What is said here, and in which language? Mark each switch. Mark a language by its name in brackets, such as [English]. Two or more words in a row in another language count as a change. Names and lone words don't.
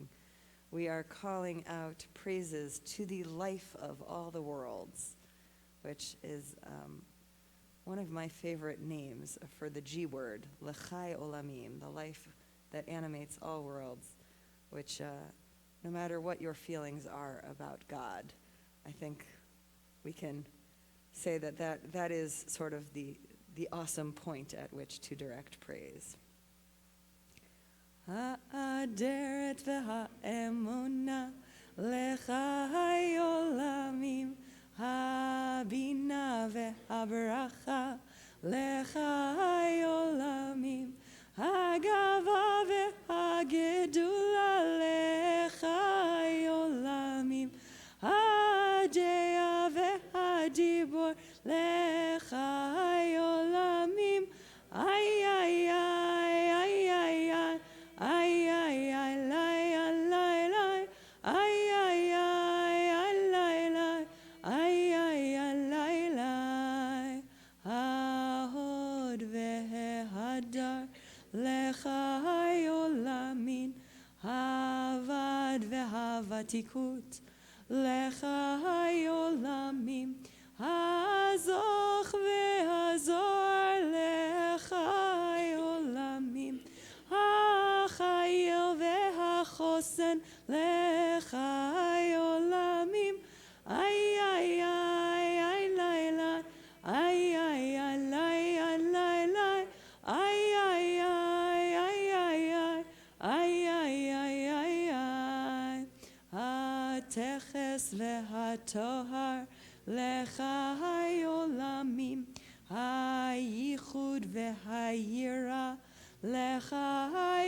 [English] We are calling out praises to the life of all the worlds, which is one of my favorite names for the G word, [Hebrew] לחי עולמים, [English] the life that animates all worlds, which no matter what your feelings are about God, I think we can say that is sort of the awesome point at which to direct praise. [Hebrew] האדרת והאמונה לחי עולמים, הבינה והברכה לחי עולמים, הגאוה והגדולה לחי עולמים, הדעה והדיבור לחי עולמים, ay ay ay ay ay ay ay ay ay lay lay lay, ay ay ay ay lay lay, ay ay ay lay lay, ההוד וההדר לחי עולמין, הועד והותיקות לחי עולמים, הזך והזהר לחי עולמים, החיל והחוסן לחי עולמים, ay ay ay ay lay lay, ay ay ay lay lay lay, ay ay ay ay ay ay ay ay ay ay, הטכס והטוהר לחי עולמים, היחוד והיראה לחי